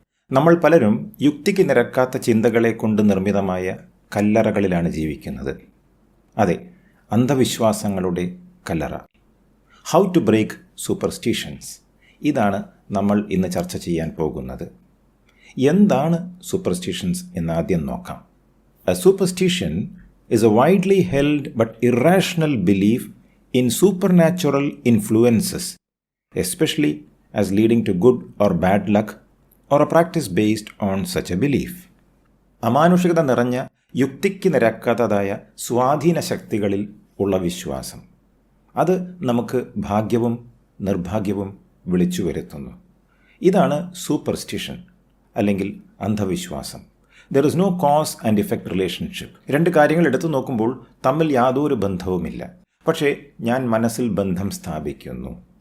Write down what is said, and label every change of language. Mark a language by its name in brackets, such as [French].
[Malayalam] നമ്മൾ പലരും യുക്തിക്ക് നിരക്കാത്ത ചിന്തകളെ കൊണ്ട് നിർമ്മിതമായ കല്ലറകളിലാണ് ജീവിക്കുന്നത്. അതെ, അന്ധവിശ്വാസങ്ങളുടെ കല്ലറ. [English] how to break superstitions, [Malayalam] ഇതാണ് നമ്മൾ ഇന്ന് ചർച്ച ചെയ്യാൻ പോകുന്നത്. എന്താണ് സൂപ്പർസ്റ്റിഷൻസ് എന്ന് ആദ്യം നോക്കാം. [English] A superstition is a widely held but irrational belief in supernatural influences, especially as leading to good or bad luck, or a practice based on such a belief. [Malayalam] അമാനുഷികത നിറഞ്ഞ യുക്തിക്ക് നിരക്കാത്തതായ സ്വാധീന ശക്തികളിൽ ഉള്ള വിശ്വാസം, അത് നമുക്ക് ഭാഗ്യവും നിർഭാഗ്യവും വിളിച്ചു വരുത്തുന്നു. ഇതാണ് സൂപ്പർസ്റ്റിഷൻ അല്ലെങ്കിൽ അന്ധവിശ്വാസം. [English] There is no cause and effect relationship. [Malayalam] രണ്ട് കാര്യങ്ങൾ എടുത്തു നോക്കുമ്പോൾ തമ്മിൽ യാതൊരു ബന്ധവുമില്ല, പക്ഷേ ഞാൻ മനസ്സിൽ ബന്ധം സ്ഥാപിക്കുന്നു.